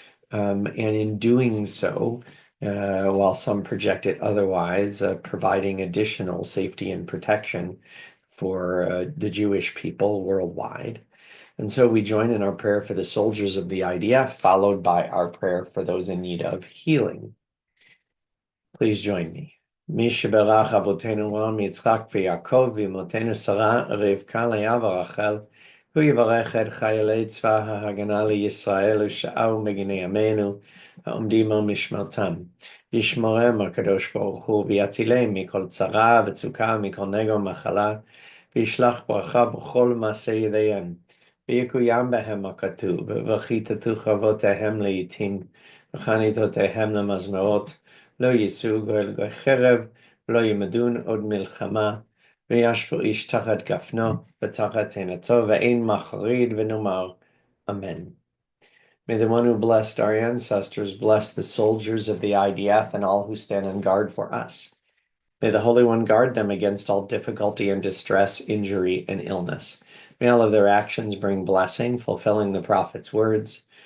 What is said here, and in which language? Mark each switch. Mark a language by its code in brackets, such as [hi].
[en] And in doing so, while some project it otherwise, providing additional safety and protection for the Jewish people worldwide. And so we join in our prayer for the soldiers of the IDF, followed by our prayer for those in need of healing. Please join me. [he] מי שברך אבותינו אברהם, יצחק ויעקב, ואמותינו שרה, רבקה, לאה ורחל, הוא יברך את חיילי צבא ההגנה לישראל ושאר מגיני עמנו, העומדים על משמרתם. ישמרם הקדוש ברוך הוא, ויצילם מכל צרה וצוקה, מכל נגע ומחלה, וישלח ברכה בכל מעשה ידיהם. ויקוים בהם הכתוב, וכיתתו חרבותיהם לעתים, וחניתותיהם למזמרות, לא יישאו גואל חרב, לא ימדון עוד מלחמה, וישבו איש תחת גפנו ותחת תאנתו, ואין מחריד ונאמר, Amen. [en] May the one who blessed our ancestors bless the soldiers of the IDF and all who stand on guard for us. May the Holy One guard them against all difficulty and distress, injury, and illness. May all of their actions bring blessing, fulfilling the prophet's words.